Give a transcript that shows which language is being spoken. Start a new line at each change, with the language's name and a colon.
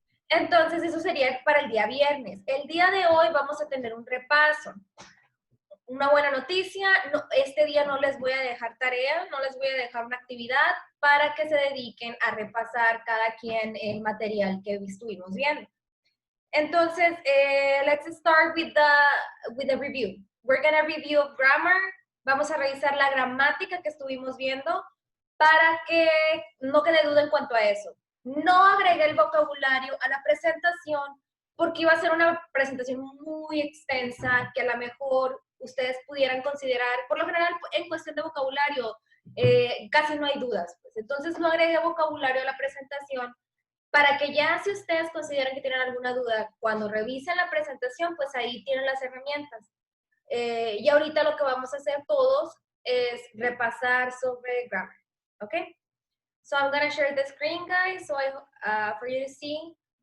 Spanish: Entonces, eso sería para el día viernes. El día de hoy vamos a tener un repaso. Una buena noticia, no, este día no les voy a dejar tarea, no les voy a dejar una actividad para que se dediquen a repasar cada quien el material que estuvimos viendo.
English: Entonces, let's start with the review. We're going to review grammar.
Spanish: Vamos a revisar la gramática que estuvimos viendo para que no quede duda en cuanto a eso. No agregué el vocabulario a la presentación porque iba a ser una presentación muy extensa que a lo mejor ustedes pudieran considerar, por lo general en cuestión de vocabulario, casi no hay dudas. Pues. Entonces no agregué vocabulario a la presentación para que ya si ustedes consideran que tienen alguna duda, cuando revisen la presentación, pues ahí tienen las herramientas. Y ahorita lo que vamos a hacer todos es repasar sobre grammar, ¿ok?
English: So I'm going to share the screen, guys, so for you to see.